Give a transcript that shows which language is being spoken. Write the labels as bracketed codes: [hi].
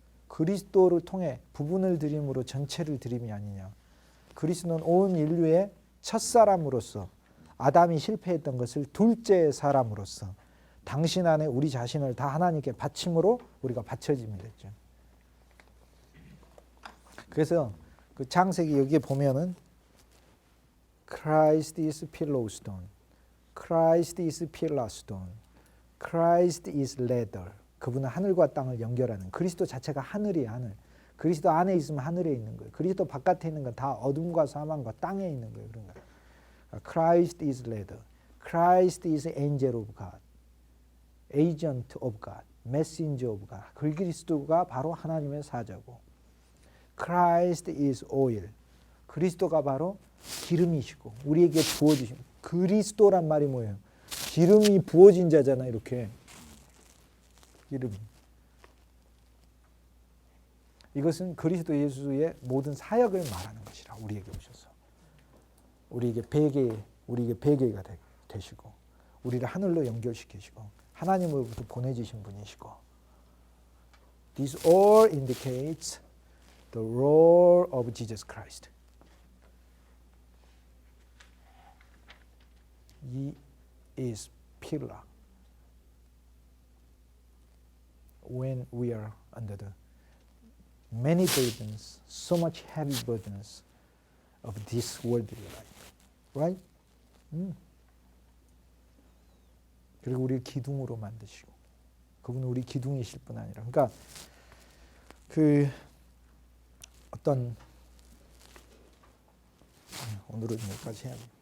[ko] 그리스도를 통해 부분을 드림으로 전체를 드림이 아니냐. 그리스도는 온 인류의 첫사람으로서 아담이 실패했던 것을 둘째 사람으로서 당신 안에 우리 자신을 다 하나님께 바침으로 우리가 바쳐지면 됐죠. 그래서 그 창세기 여기에 보면은 [en] Christ is pillow stone, Christ is pillar stone, Christ is ladder. [ko] 그분은 하늘과 땅을 연결하는, 그리스도 자체가 하늘이에요. 하늘. 그리스도 안에 있으면 하늘에 있는 거예요. 그리스도 바깥에 있는 건 다 어둠과 사망과 땅에 있는 거예요. 그런 거예요. [en] Christ is ladder, Christ is angel of God, agent of God, messenger of God. [ko] 그리스도가 바로 하나님의 사자고, [en] Christ is oil. [ko] 그리스도가 바로 기름이시고 우리에게 부어주신, 그리스도란 말이 뭐예요? 기름이 부어진 자잖아. 이렇게 기름. 이것은 그리스도 예수의 모든 사역을 말하는 것이라. 우리에게 오셔서 우리에게 베개가 되시고 우리를 하늘로 연결시키시고 하나님으로부터 보내주신 분이시고 [en] This all indicates the role of Jesus Christ. He is pillar when we are under the many burdens, so much heavy burdens of this worldly life. Right? [ko] 그리고 우리를 기둥으로 만드시고 그분은 우리 기둥이실 뿐 아니라 그러니까 그 어떤 오늘은 여기까지 해야 돼.